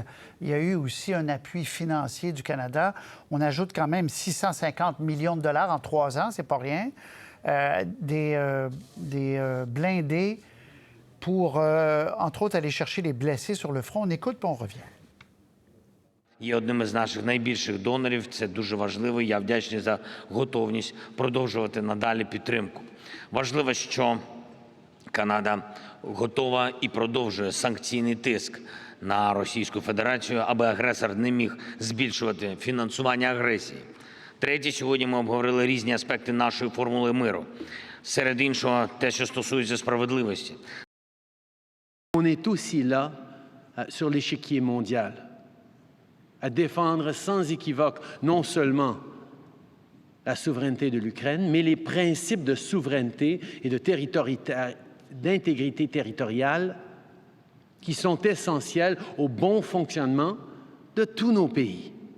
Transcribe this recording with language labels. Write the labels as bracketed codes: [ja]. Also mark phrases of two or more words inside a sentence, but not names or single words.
[fr] Il y a eu aussi un appui financier du Canada. On ajoute quand même 650 millions de dollars en 3 ans, c'est pas rien. Des blindés pour, entre autres, aller chercher les blessés sur le front. On écoute puis on revient. [uk] Є одним із наших найбільших донорів. Це дуже важливо. Я вдячний за готовність продовжувати надалі підтримку. Важливо, що Канада готова і продовжує санкційний тиск на Російську Федерацію, аби агресор не міг збільшувати фінансування агресії. Третє, сьогодні ми обговорили різні аспекти нашої формули миру. Серед іншого, те, що стосується справедливості. [fr] On est aussi là, sur l'échiquier mondial, à défendre sans équivoque non seulement la souveraineté de l'Ukraine, mais les principes de souveraineté et d'intégrité territoriale qui sont essentiels au bon fonctionnement de tous nos pays.